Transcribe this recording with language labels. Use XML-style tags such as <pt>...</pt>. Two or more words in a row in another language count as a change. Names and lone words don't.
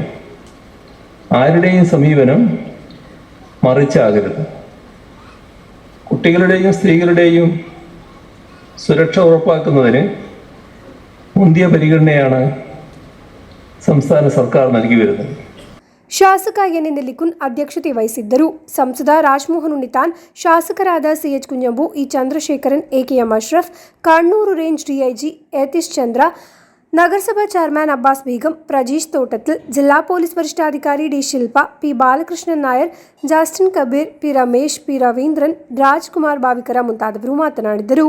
<ml>ആരുടെയും സമീപനം മറിച്ചാകരുത്. കുട്ടികളുടെയും സ്ത്രീകളുടെയും സുരക്ഷ ഉറപ്പാക്കുന്നതിന് മുന്തിയ പരിഗണനയാണ് സംസ്ഥാന സർക്കാർ നൽകി വരുന്നത്.</ml> <kn>ಶಾಸಕ ಎನ್ ನೆಲ್ಲಿಕುನ್ ಅಧ್ಯಕ್ಷತೆ ವಹಿಸಿದ್ದರು. ಸಂಸದ ರಾಜಮೋಹನ್ ಉನ್ನಿತಾನ್, ಶಾಸಕರಾದ ಸಿಎಚ್ ಕುಂಜಂಬು, ಇ ಚಂದ್ರಶೇಖರನ್, ಎಕೆಎಂ ಅಶ್ರಫ್, ಕಣ್ಣೂರು ರೇಂಜ್ ಡಿಐಜಿ ಯತೀಶ್ ಚಂದ್ರ, ನಗರಸಭಾ ಚೇರ್ಮನ್ ಅಬ್ಬಾಸ್ ಬೇಗಂ, ಪ್ರಜೀಶ್ ತೋಟತ್ಲ್, ಜಿಲ್ಲಾ ಪೊಲೀಸ್ ವರಿಷ್ಠಾಧಿಕಾರಿ ಡಿ ಶಿಲ್ಪಾ, ಪಿ ಬಾಲಕೃಷ್ಣನ್ ನಾಯರ್, ಜಾಸ್ಟಿನ್ ಕಬೀರ್, ಪಿ ರಮೇಶ್, ಪಿ ರವೀಂದ್ರನ್, ರಾಜ್ಕುಮಾರ್ ಬಾವಿಕರ ಮುಂತಾದವರು ಮಾತನಾಡಿದರು.</kn>